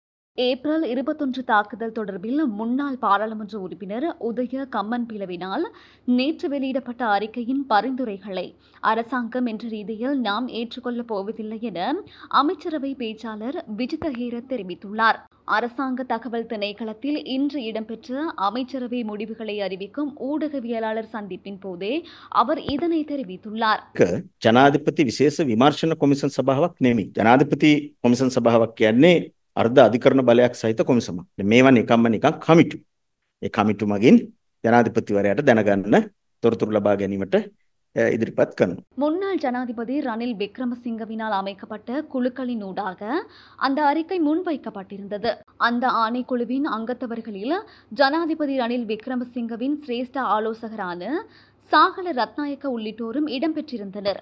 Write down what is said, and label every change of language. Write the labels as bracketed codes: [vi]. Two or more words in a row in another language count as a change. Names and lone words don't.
[ta] ஏப்ரல் 21 தாக்குதல் தொடர்பில் முன்னாள் பாராளுமன்ற உறுப்பினர் உதய கம்மன்பிலவினால் நேற்று வெளியிடப்பட்ட அறிக்கையின் பரிந்துரைகளை அரசாங்கம் என்ற ரீதியில் நாம் ஏற்றுக்கொள்ளப் போவதில்லை என அமைச்சரவை பேச்சாளர் விஜித ஹேர தெரிவித்துள்ளார். அரசாங்க தகவல் திணைக்களத்தில் இன்று இடம்பெற்ற அமைச்சரவை முடிவுகளை அறிவிக்கும் ஊடகவியலாளர் சந்திப்பின் போதே அவர் இதனை தெரிவித்துள்ளார். [si] ජනාධිපති විශේෂ විමර්ශන කොමිසම් සභාවක් නෙමෙයි. ජනාධිපති කොමිසම් සභාවක් කියන්නේ අර්ධ අධිකරණ බලයක් සහිත කොමිසමක්. මේවා නිකම්ම නිකන් කමිටු. ඒ කමිටු මගින් ජනාධිපතිවරයාට දැනගන්න තොරතුරු ලබා ගැනීමට ඉදිරිපත් කරනවා. [ta] முன்னாள் ஜனாதிபதி ரணில் விக்ரமசிங்கவினால் அமைக்கப்பட்ட குழுக்களின் ஊடாக அந்த அறிக்கை முன்வைக்கப்பட்டிருந்தது. அந்த ஆணைக்குழுவின் அங்கத்தவர்களில் ஜனாதிபதி ரணில் விக்ரமசிங்கவின் சிரேஷ்ட ஆலோசகரான சாகல ரத்நாயக்க உள்ளிட்டோரும் இடம்பெற்றிருந்தனர்.